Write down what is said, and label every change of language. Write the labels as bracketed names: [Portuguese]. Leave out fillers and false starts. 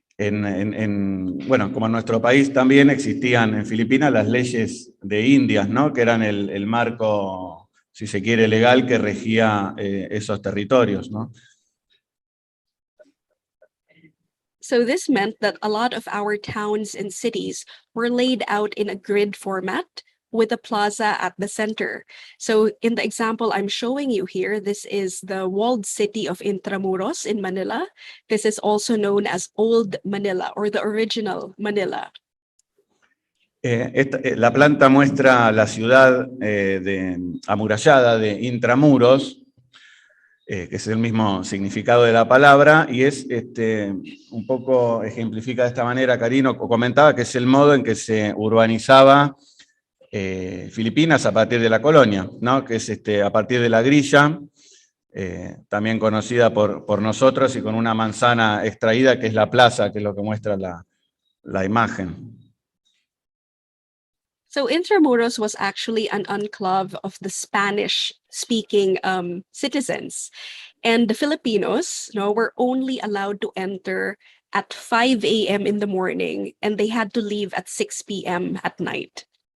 [Spanish] Bueno, como en nuestro país también existían en Filipinas las leyes de Indias, ¿no? Que eran el marco, si se quiere, legal que regía esos territorios, ¿no? [English] So this meant that a lot of our towns and cities were laid out in a grid format with a plaza at the center. So in the example I'm showing you here, this is the walled city of Intramuros in Manila. This is also known as Old Manila, or the original Manila. [Spanish] La planta muestra la ciudad amurallada de Intramuros, que es el mismo significado de la palabra, y es un poco ejemplifica de esta manera, Caryn, o comentaba que es el modo en que se urbanizaba Filipinas a partir de la colonia, ¿no? Que es a partir de la grilla, también conocida por nosotros, y con una manzana extraída, que es la plaza, que es lo que muestra la imagen. [English] So Intramuros was actually an enclave of the Spanish-speaking citizens. And the Filipinos, were only allowed to enter at 5 a.m. in the morning, and they had to leave at 6 p.m. at night.